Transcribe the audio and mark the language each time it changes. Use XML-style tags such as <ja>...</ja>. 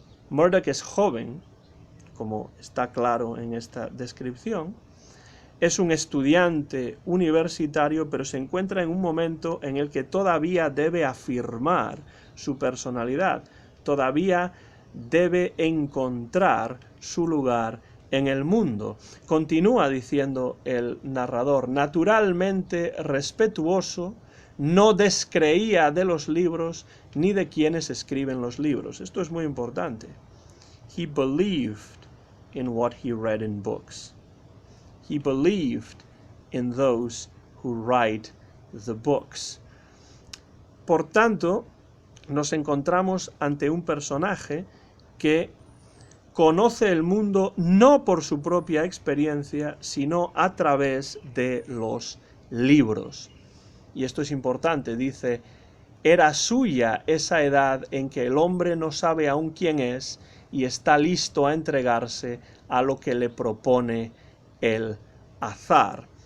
<es>Murdoch es joven, como está claro en esta descripción, es un estudiante universitario, pero se encuentra en un momento en el que todavía debe afirmar su personalidad, todavía debe encontrar su lugar en el mundo. Continúa diciendo el narrador, naturalmente respetuoso, no descreía de los libros ni de quienes escriben los libros. Esto es muy importante.</es> <en>He believed in what he read in books. He believed in those who write the books.</en> <es>Por tanto, nos encontramos ante un personaje que conoce el mundo no por su propia experiencia, sino a través de los libros. Y esto es importante, dice, era suya esa edad en que el hombre no sabe aún quién es y está listo a entregarse a lo que le propone el azar.</es>